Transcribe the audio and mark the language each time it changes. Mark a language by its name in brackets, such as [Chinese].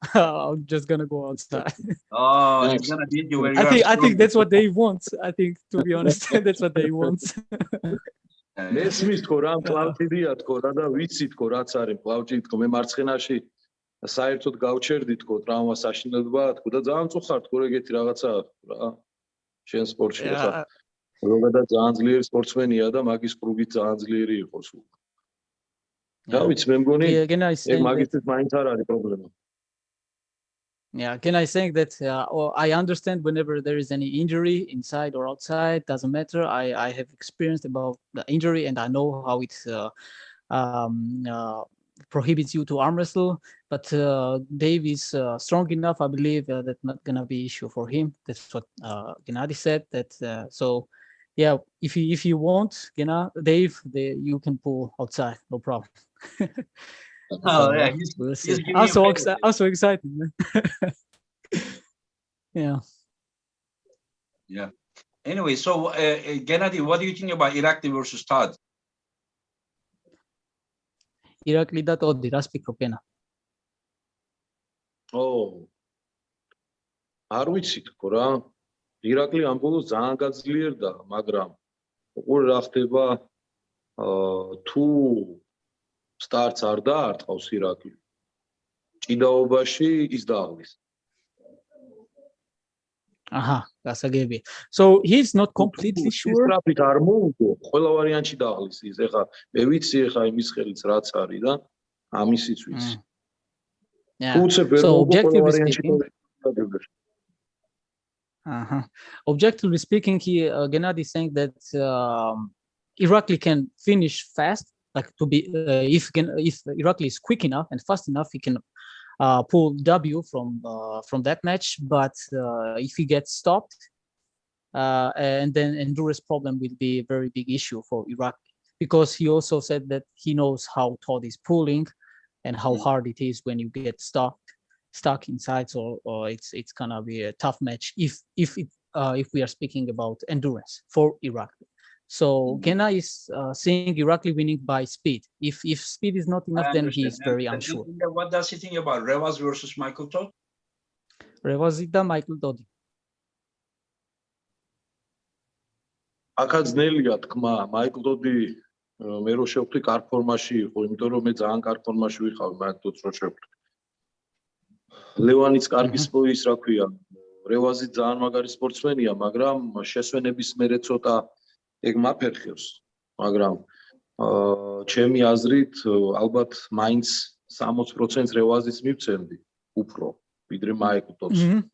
[English] I'm just gonna go outside. Oh, Thanks. he's gonna beat you where you I think that's what Dave wants. I think, to be honest, that's what Dave wants. [Georgian] მესმის თქო რა მკლავჭიდია თქო რა და ვიცი თქო რაც არის მკლავჭი თქო მე მარცხენაში საერთოდ გავჩერდი თქო ტრავმა საშინელება თქო და ძალიან წუხარ თქო ეგეთი რაღაცა რა შენ სპორტში ხა ზოგადად ძალიან ძლიერი სპორტსმენია და მაგის კრუგით ძალიან ძლიერი იყო სულ რა ვიცი მე მგონი ეგ მაგისთვის მაინც არ არის პრობლემა. [English] Yeah, can I saying that I understand whenever there is any injury inside or outside, doesn't matter. I have experienced about the injury and I know how it prohibits you to arm wrestle. But Dave is strong enough, I believe, that's not gonna be issue for him. That's what Gennady said. That so, yeah, if you want, Dave, you can pull outside, no problem. Oh, yeah, We'll see. he's giving I'm you so favor. excited, man. Yeah. Yeah. Anyway, so Gennady, what do you think about Irakli versus Todd? [Georgian] Irakli და ტოდი რას ფიქრობ ენა? არ ვიცი თქო რა. ირაკლი ამ ბოლოს ძალიან გაძლიერდა, მაგრამ უყურე რა ხდება თუ სტარტს არ დაარტყავს ირაკლი. ჭიდაობაში ის დააღლის. [English] Aha, [Georgian] გასაგებია. [English] So he's not completely sure. [Georgian] სტრაფით არ მოუგო, ყველა ვარიანტში დააღლის ის. ეხა მე ვიცი ეხა იმის ხელიც რაც არის და ამისიც ვიცი. [English] Yeah. So objectively speaking, objectively speaking, Gennady is saying that Irakli can finish fast, like to be if Irakli is quick enough and fast enough, he can pull W from that match. But if he gets stopped, and then endurance problem will be a very big issue for Irakli, because he also said that he knows how Todd is pulling and how hard it is when you get stuck inside. So it's gonna be a tough match if we are speaking about endurance for Irakli. So Genna is seeing Irakli winning by speed. If speed is not enough, then he's very unsure. What does he think about Revas versus Michael Todd? [Georgian] Revas და Michael Todd. აკა ძნელია თქმა, მაიკლ ტოდი მე რო შევხვდი კარგ ფორმაში იყო, იმიტომ რომ მე ძალიან კარგ ფორმაში ვიყავი მაიკლ ტოდს რო შევხვდი. ლევანიც კარგი სპორტის რა ქვია, რევაზი ძალიან მაგარი სპორტსმენია, მაგრამ შესვენების მერე ცოტა ეგ მაფერხებს, მაგრამ ჩემი აზრით ალბათ მაინც 60% რევაზის მივცემდი უფრო ვიდრე მაიკლ ტოდს.